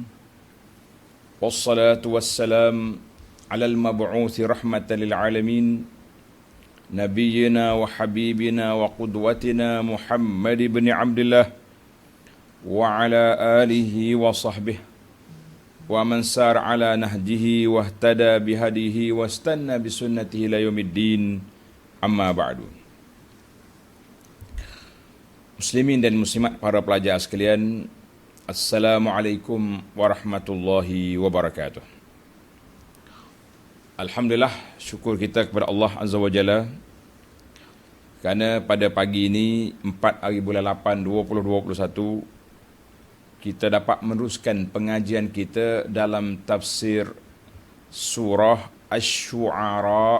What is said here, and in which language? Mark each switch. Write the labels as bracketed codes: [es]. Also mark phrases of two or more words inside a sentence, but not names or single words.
[ar] والصلاة والسلام على المبعوث رحمة للعالمين. نبينا وحبيبنا وقدوتنا محمد بن عبد الله وعلى آله وصحبه ومن سار على نهجه واهتدى بهديه واستن بسنته إلى يوم الدين، أما بعد. [ms] Muslimin dan muslimat, para pelajar sekalian, [ar] السلام عليكم ورحمة الله وبركاته. [ms] Alhamdulillah, syukur kita kepada Allah [ar] عز وجل [ms] kerana pada pagi ini 4 hari bulan 8 2021 kita dapat meneruskan pengajian kita dalam tafsir surah Asy-Syu'ara.